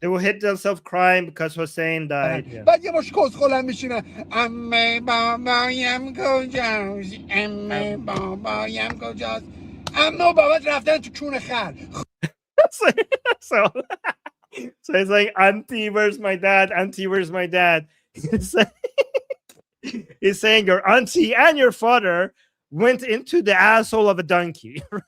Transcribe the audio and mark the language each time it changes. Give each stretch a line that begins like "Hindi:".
English: They will hit themselves crying because Hussein died. Yeah.
Persian: بعد یه مش کس خلم میشینن عمه بابایم کجاست عمه بابایم کجاست عمه و بابات رفتن تو کون خر.
English: so it's like, auntie, where's my dad? Auntie, where's my dad? He's saying your auntie and your father went into the asshole of a donkey.